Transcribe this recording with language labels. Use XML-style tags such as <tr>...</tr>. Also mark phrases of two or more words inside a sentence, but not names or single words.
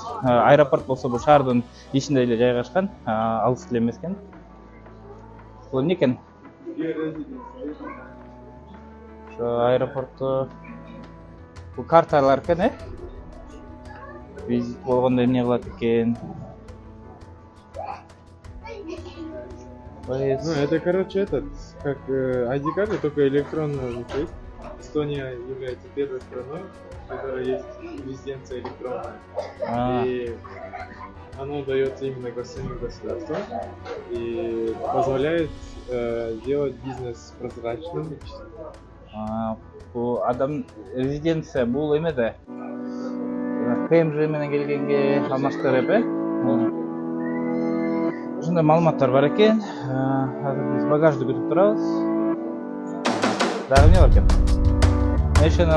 <ky>Аэропорт болсо бул шаардын ичинде эле жайгашкан, алыс эле эмес экен. Бул эмне экен? Ошо аэропортто бул карталар экен, визит болгондо эмне кылат экен?</ky> <ru>Ну, это, короче, как ID-карта, только электронная звучит. Эстония является первой страной, в которой есть резиденция электронная. И оно дается именно самим государством и позволяет сделать бизнес прозрачным.</ru> <ky>Бул адам резиденция бул эме да. ПМЖ менен келгенге алмаштырып, ушундай маалыматтар бар экен. Азыр биз багажды күтүп турабыз. Дагы эмне бар экен? National</ky>